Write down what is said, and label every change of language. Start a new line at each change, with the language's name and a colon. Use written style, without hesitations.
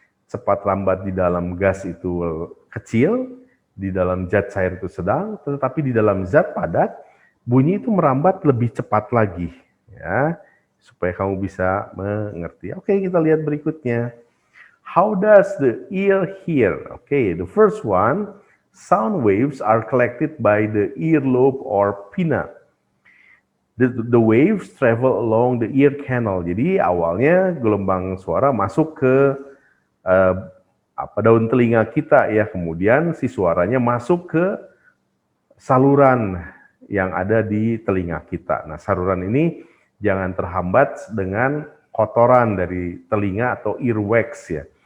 Indonesian: Cepat lambat di dalam gas itu kecil, di dalam zat cair itu sedang, tetapi di dalam zat padat bunyi itu merambat lebih cepat lagi ya, supaya kamu bisa mengerti. Oke, kita lihat berikutnya.
English: How does the ear hear? Okay, the first one, sound waves are collected by the earlobe or pinna. The waves travel along the ear canal.
Indonesian: Jadi awalnya gelombang suara masuk ke daun telinga kita ya, kemudian si suaranya masuk ke saluran yang ada di telinga kita. Nah, saluran ini jangan terhambat dengan kotoran dari telinga atau earwax ya.